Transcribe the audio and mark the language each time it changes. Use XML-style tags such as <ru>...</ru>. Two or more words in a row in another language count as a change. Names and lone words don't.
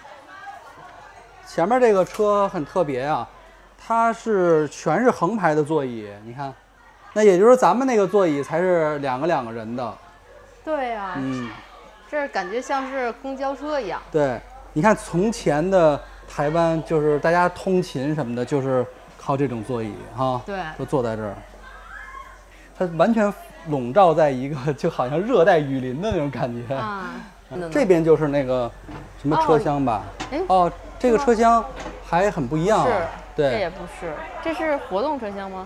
<zh>前面这个车很特別啊，它是全是橫排的座椅，你看，那也就是咱們那個座椅才是兩個人的。對啊，這感覺像是公交車一樣。對，你看從前的台灣就是大家通勤什麼的，就是靠這種座椅哈，對，都坐在這兒，它完全籠罩在一個就好像熱帶雨林的那種感覺。這邊就是那個什麼車廂吧？哦。這個車廂還很不一樣，是，對，這也不是，這是活動車廂嗎？</zh>